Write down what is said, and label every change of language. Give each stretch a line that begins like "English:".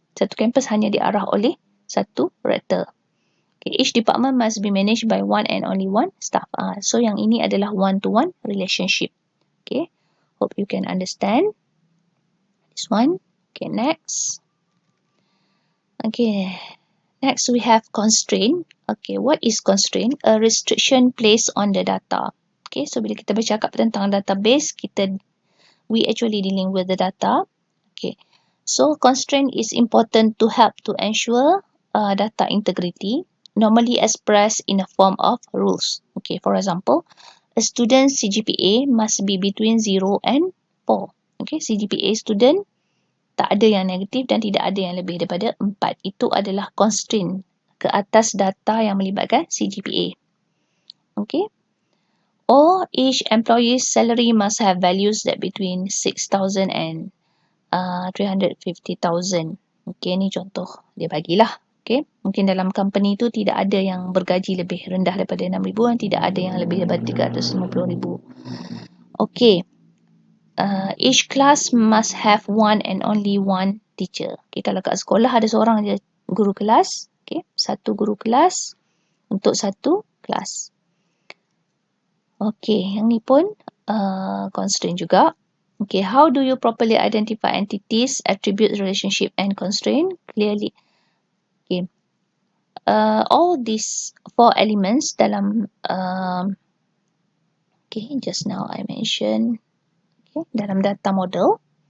Malay: Satu kampus hanya diarah oleh satu rector.
English: Okay, each department must be managed by one and only one staff.
Malay: So yang ini adalah one-to-one relationship.
English: Okay, hope you can understand this one. Okay, next. Okay, next we have constraint. Okay, what is constraint? A restriction placed on the data. Okay, so
Malay: bila kita bercakap tentang
English: database, we actually dealing with the data. Okay, so constraint is important to help to ensure data integrity, normally expressed in a form of rules. Okay, for example, a student's CGPA must be between 0 and 4.
Malay: Okay, CGPA student tak ada yang negatif dan tidak ada yang lebih daripada 4. Itu adalah constraint ke atas data yang melibatkan CGPA.
English: Okay. Or each employee's salary must have values that between 6,000 and 350,000.
Malay: Okay, ni contoh dia bagilah. Okay, mungkin dalam company tu tidak ada yang bergaji lebih rendah daripada 6,000 dan tidak ada yang lebih daripada 350,000. Okay.
English: Each class must have one and only one teacher.
Malay: Okay, kalau kat sekolah ada seorang je guru kelas. Okay, satu guru kelas untuk satu kelas. Okay, yang ni pun constraint juga.
English: Okay, how do you properly identify entities, attributes, relationship and constraint? Clearly. Okay. All these four elements dalam okay, just now I mentioned dalam data model.